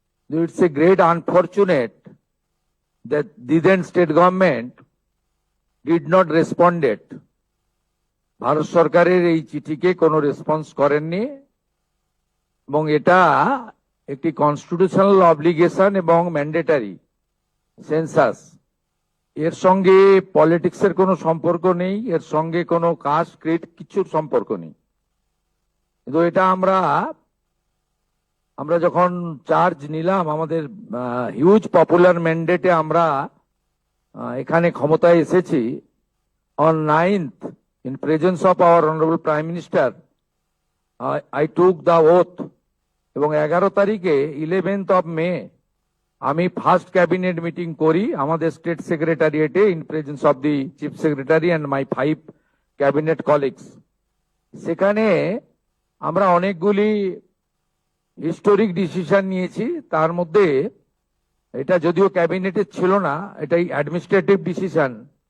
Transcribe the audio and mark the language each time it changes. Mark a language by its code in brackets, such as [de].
[en] It's a great unfortunate that the then state government did not respond it. [bn] Bharat সরকারের এই চিঠিকে কোনো response করেননি, এবং এটা একটি কনস্টিটিউশনাল অব্লিগেশন এবং ম্যান্ডেটারি সেন্সাস। এর সঙ্গে পলিটিক্সের কোনো সম্পর্ক নেই, এর সঙ্গে কোনো কাস্ট ক্রিড কিছুর সম্পর্ক নেই। কিন্তু এটা আমরা যখন চার্জ নিলাম, আমাদের হিউজ পপুলার ম্যান্ডেটে আমরা এখানে ক্ষমতায় এসেছি। [en] on 9th in presence of our honorable prime minister I took the oath, [bn] এবং 11 তারিখে [en] 11th of May [bn] আমি ফার্স্ট ক্যাবিনেট মিটিং করি আমাদের state সেক্রেটারিয়েটে [en] In presence of the chief secretary and my 5 cabinet colleagues. [bn] সেখানে আমরা অনেকগুলি হিস্টোরিক ডিসিশন নিয়েছি, তার মধ্যে এটা যদিও ক্যাবিনেটে ছিল না, এটাই অ্যাডমিনিস্ট্রেটিভ ডিসিশন।